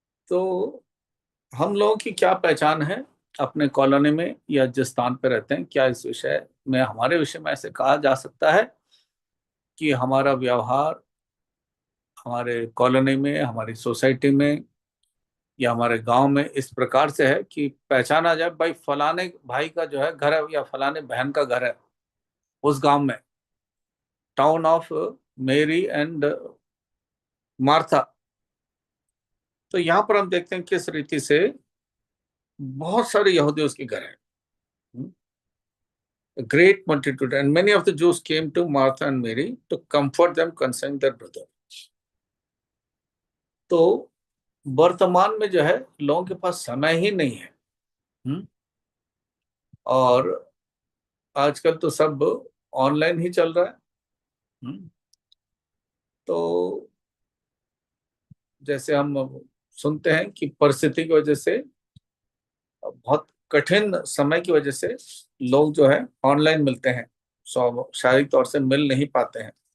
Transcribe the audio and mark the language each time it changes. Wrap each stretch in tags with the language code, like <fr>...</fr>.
<hi>तो हम लोगों की क्या पहचान है अपने कॉलोनी में या जिस स्थान पे रहते हैं, क्या इस विषय में, हमारे विषय में ऐसे कहा जा सकता है कि हमारा व्यवहार हमारे कॉलोनी में, हमारी सोसाइटी में या हमारे गांव में इस प्रकार से है कि पहचाना जाए भाई फलाने भाई का जो है घर है या फलाने बहन का घर है उस गांव में,</hi> <en>Town of Mary and Martha.</en> <hi>तो यहाँ पर हम देखते हैं किस रीति से बहुत सारे यहूदी उसके घर हैं।</hi> <en>A great multitude and many of the Jews came to Martha and Mary to comfort them concerning their brother.</en> <hi>तो वर्तमान में जो है लोगों के पास समय ही नहीं है। और आजकल तो सब ऑनलाइन ही चल रहा है। तो जैसे हम सुनते हैं कि परिस्थिति की वजह से, बहुत कठिन समय की वजह से लोग जो है ऑनलाइन मिलते हैं, शारीरिक तौर से मिल नहीं पाते हैं।</hi>